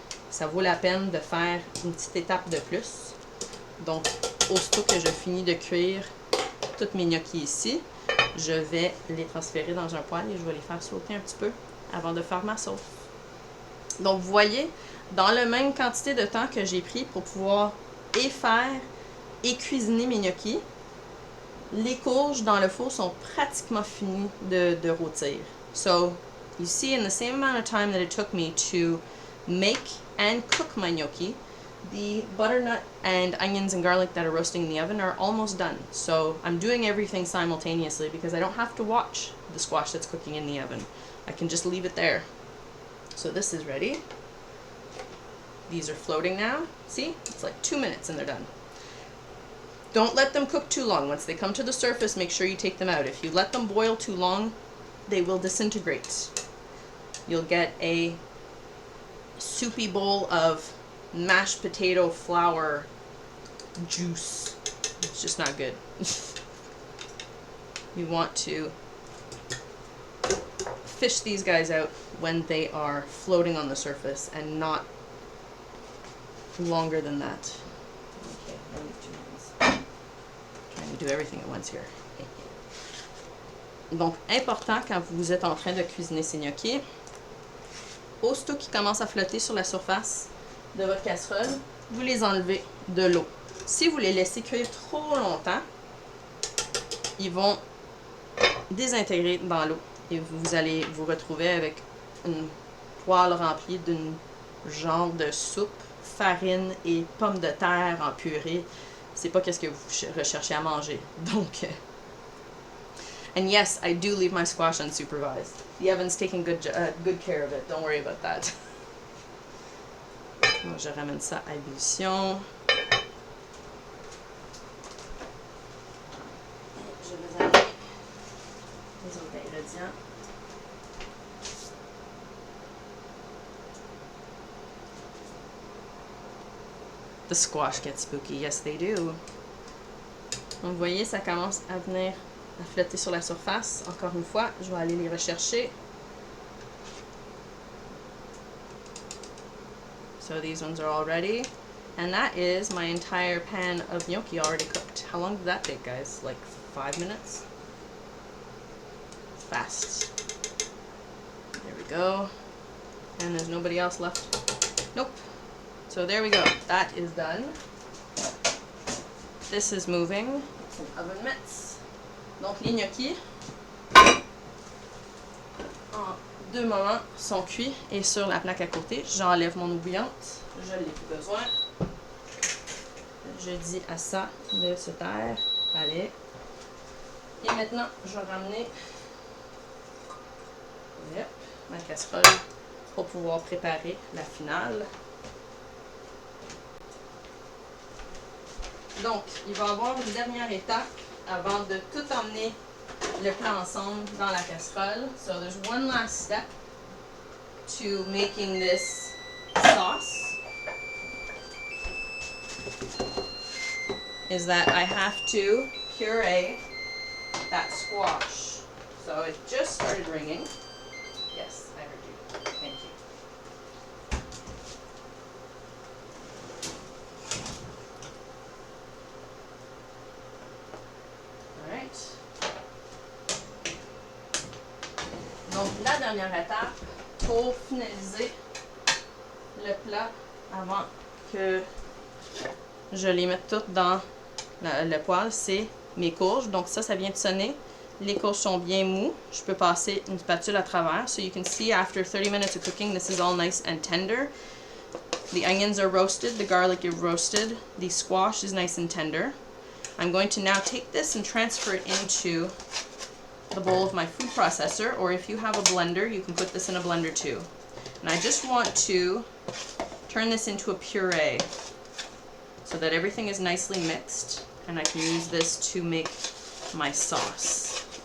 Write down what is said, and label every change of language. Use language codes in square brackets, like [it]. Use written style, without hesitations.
[fr] Ça vaut la peine de faire une petite étape de plus. Donc, aussitôt que je finis de cuire toutes mes gnocchis ici, je vais les transférer dans un poêle et je vais les faire sauter un petit peu avant de faire ma sauce. Donc, vous voyez, dans la même quantité de temps que j'ai pris pour pouvoir et faire et cuisiner mes gnocchis, les courges dans le four sont pratiquement finies de rôtir. [en] So, you see, in the same amount of time that it took me to make and cook my gnocchi, the butternut and onions and garlic that are roasting in the oven are almost done. So I'm doing everything simultaneously because I don't have to watch the squash that's cooking in the oven. I can just leave it there. So this is ready. These are floating now. See? It's like 2 minutes and they're done. Don't let them cook too long. Once they come to the surface, make sure you take them out. If you let them boil too long, they will disintegrate. You'll get a soupy bowl of mashed potato flour juice. It's just not good. You want to fish these guys out when they are floating on the surface and not longer than that. Okay, I need 2 minutes. Trying to do everything at once here. [fr] Donc, important quand vous êtes en train de cuisiner ces gnocchis, aussitôt qu'ils commencent à flotter sur la surface de votre casserole, vous les enlevez de l'eau. Si vous les laissez cuire trop longtemps, ils vont désintégrer dans l'eau et vous allez vous retrouver avec une poêle remplie d'une genre de soupe, farine et pommes de terre en purée. C'est pas qu'est-ce que vous recherchez à manger. [en] Donc, and yes, I do leave my squash unsupervised. The oven's taking good care of it. Don't worry about that. [fr] Donc, je ramène ça à ébullition. Je vais amener les autres ingrédients. [en] The squash get spooky. Yes, they do. [fr] Donc, vous voyez, ça commence à venir à flotter sur la surface. Encore une fois, je vais aller les rechercher. [en] So these ones are all ready. And that is my entire pan of gnocchi already cooked. How long did that take, guys? Like 5 minutes? Fast. There we go. And there's nobody else left. Nope. So there we go. That is done. This is moving. Some oven mitts. [fr] Donc les gnocchis, en 2 moments, sont cuits. Et sur la plaque à côté, j'enlève mon eau bouillante. Je n'ai plus besoin. Je dis à ça de se taire. Allez. Et maintenant, je vais ramener ma casserole pour pouvoir préparer la finale. Donc, il va y avoir une dernière étape avant de tout emmener le plat ensemble dans la casserole. [en] So there's one last step to making this sauce. Is that I have to puree that squash. So it just started ringing. Yes, I heard you. Thank you. All right. [fr] Donc la dernière étape pour finaliser le plat avant que je les mette toutes dans le poêle, c'est mes courges. Donc ça vient de sonner. Les courges sont bien mous. Je peux passer une spatule à travers. [en] So you can see after 30 minutes of cooking, this is all nice and tender. The onions are roasted. The garlic is roasted. The squash is nice and tender. I'm going to now take this and transfer it into the bowl of my food processor. Or if you have a blender, you can put this in a blender too. And I just want to turn this into a puree, so that everything is nicely mixed and I can use this to make my sauce.